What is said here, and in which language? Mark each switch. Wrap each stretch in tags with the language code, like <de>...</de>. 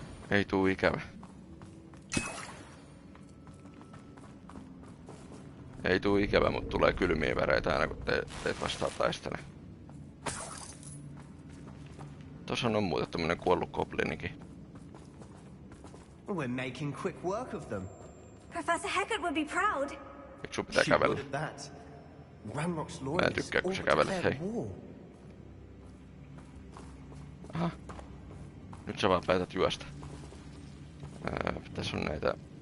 <fi>Ei tuu ikävä. Ei tuu ikävä, mutta tulee kylmiä väreitä aina kun teet vastaan taistele. Tuossa on muuten tämmönen kuollut goblinikin.</fi> <en>We're making quick work of them. Professor Hecat would be proud.</en> <fi>Miksi sun pitää kävellä? Mä en tykkää, kun sä kävelet, hei. Aha. Nyt sä vaan päätät juosta. Tässä on näitä...</fi>